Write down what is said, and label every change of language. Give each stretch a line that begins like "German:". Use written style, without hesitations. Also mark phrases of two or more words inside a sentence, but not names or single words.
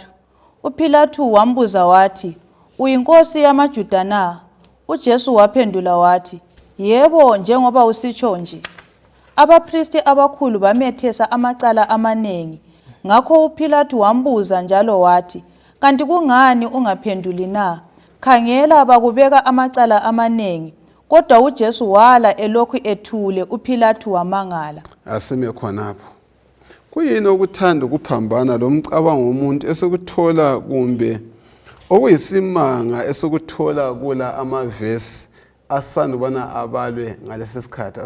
North Ndebele: uPhilathu wambuza wathi, "Uyinkosi yamaJuda na?" uJesu waphendula wathi, "Yebo, njengoba usitsho nje." Abapristi abakhulu bamethesa amacala amanengi. Ngakho uPhilathu wambuza njalo wathi, "Kanti kungani ungaphenduli na? Khangela bakubeka amacala amanengi." Kodwa uJesu wala elokhu ethule. uPhilathu wamangala. Asime khonapho. Kuyini okuthanda ukuphambana lomcabango womuntu esekuthola kumbe okuyisimanga esokuthola kula amavesi asandubana abalwe ngalesi sikhathi?